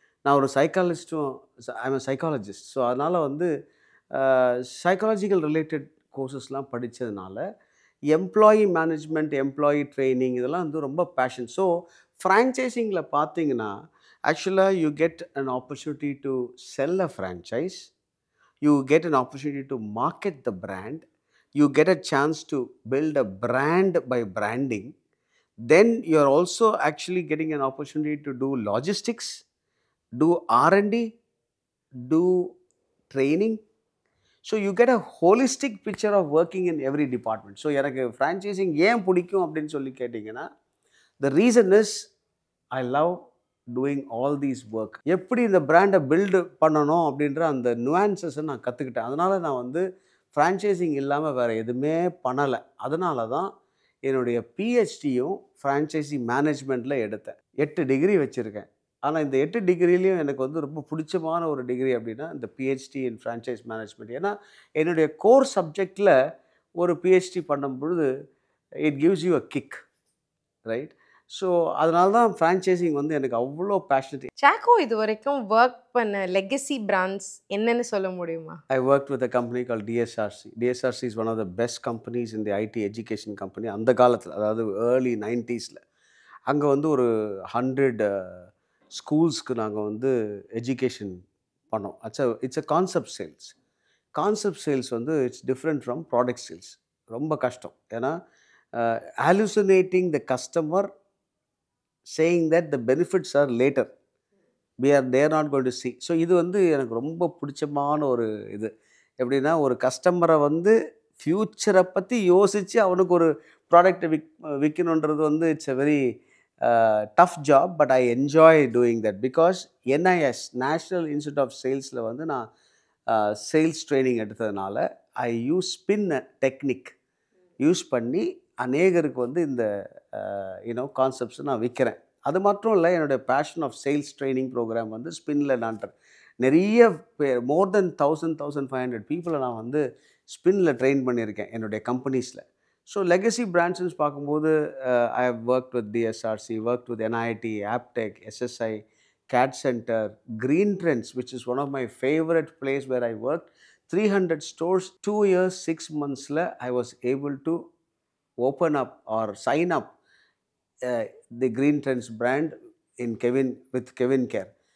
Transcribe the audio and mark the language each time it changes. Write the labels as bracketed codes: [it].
[ta] நான் ஒரு சைக்காலஜிஸ்ட்டும், [en] I'm psychologist. [ta] So அதனால் வந்து psychological related கோர்சஸ்லாம் படித்ததுனால employee management, employee training இதெல்லாம் வந்து ரொம்ப பேஷன். [en] so [ta] ஃப்ரான்ச்சைசிங்கில் பார்த்தீங்கன்னா [en] ஆக்சுவலாக you get an opportunity to sell a franchise, you get an opportunity to market the brand, you get a chance to build a brand by branding. Then you are also actually getting an opportunity to do logistics, do R&D, do training. So you get a holistic picture of working in every department. So [ta] எனக்கு franchising ஏன் பிடிக்கும் அப்படின்னு சொல்லி கேட்டிங்கன்னா, [en] the reason is I love doing all these work. [ta] எப்படி இந்த பிராண்டை build பண்ணணும் அப்படின்ற அந்த நுவான்சஸை நான் கற்றுக்கிட்டேன். அதனால் நான் வந்து ஃப்ரான்ச்சைசிங் இல்லாமல் வேறு எதுவுமே பண்ணலை. அதனால தான் என்னுடைய பிஹெச்டியும் ஃப்ரான்ச்சைசி மேனேஜ்மெண்ட்டில் எடுத்தேன். 8 டிகிரி வச்சுருக்கேன். ஆனால் இந்த 8 டிகிரிலையும் எனக்கு வந்து ரொம்ப பிடிச்சமான ஒரு டிகிரி அப்படின்னா இந்த பிஹெச்டி இன் ஃப்ரான்ச்சைஸ் மேனேஜ்மெண்ட். ஏன்னா என்னுடைய கோர் சப்ஜெக்டில் ஒரு பிஹெச்டி பண்ணும் பொழுது [en] It gives you a kick, right? [ta] So அதனால தான் ஃப்ரான்ச்சைசிங் வந்து எனக்கு அவ்வளோ பேஷனேட். சாக்கோ இது வரைக்கும் ஒர்க் பண்ண லெகசி பிராண்ட்ஸ் என்னன்னு சொல்ல முடியுமா? [en] I worked with a company called DSRC. DSRC is one of the best companies in the IT education company. [ta] அந்த காலத்தில், அதாவது ஏர்லி 90s. அங்கே வந்து ஒரு 100 ஸ்கூல்ஸ்க்கு நாங்கள் வந்து எஜுகேஷன் பண்ணோம். [en] It's a concept sales. Concept sales வந்து it's different from product sales. [ta] ரொம்ப கஷ்டம். [en] ஏன்னா hallucinating the customer, saying that the benefits are later. they are not going to see. [ta] So இது வந்து எனக்கு ரொம்ப பிடிச்சமான ஒரு இது. எப்படின்னா, ஒரு கஸ்டமரை வந்து ஃப்யூச்சரை பற்றி யோசித்து அவனுக்கு ஒரு ப்ராடக்டை விற்கணுன்றது வந்து [en] It's a very tough job. But I enjoy doing that because NIS national institute of சேல்ஸில் [ta] வந்து நான் [en] sales training எடுத்ததுனால I use spin technique use [ta] பண்ணி அநேகருக்கு வந்து இந்த [en] கான்செப்ட்ஸை [ta] நான் விற்கிறேன். அது மட்டும் இல்லை, என்னுடைய fashion of sales training program வந்து ஸ்பின்னில் நான் நிறைய பேர், [en] more than 1500 பீப்புளை [ta] நான் வந்து ஸ்பின்னில் ட்ரெயின் பண்ணியிருக்கேன் என்னுடைய கம்பெனிஸில். [en] so [ta] லெகசி பிராண்ட்ஸ்னு பார்க்கும்போது [en] I have work with DSRC, work with NIT, Aptech, SSI, CAD Center, Green Trends, which is one of my favorite place where I worked. 300 stores, 2 years, 6 months, I was able to open up or sign up the Green Trends brand in with Kevin Care.